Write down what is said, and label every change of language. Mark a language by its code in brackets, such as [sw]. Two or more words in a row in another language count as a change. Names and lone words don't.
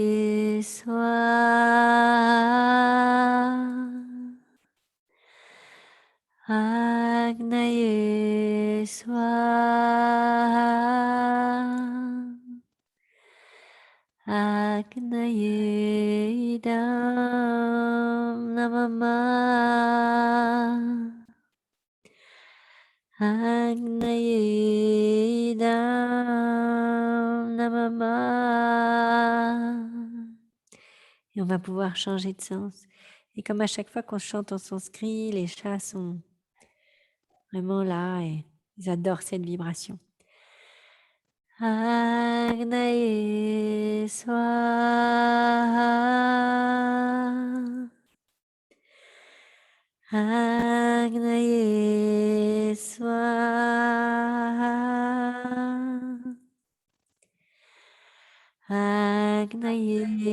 [sa] Swaha Agnaye Swaha Agnaye Idam Namamah Agnaye Idam Namamah. [fr] Et on va pouvoir changer de sens. Et comme à chaque fois qu'on chante en sanskrit, les chats sont vraiment là et ils adorent cette vibration. [sa] Agnaye Swaha Agnaye Swaha Agnaye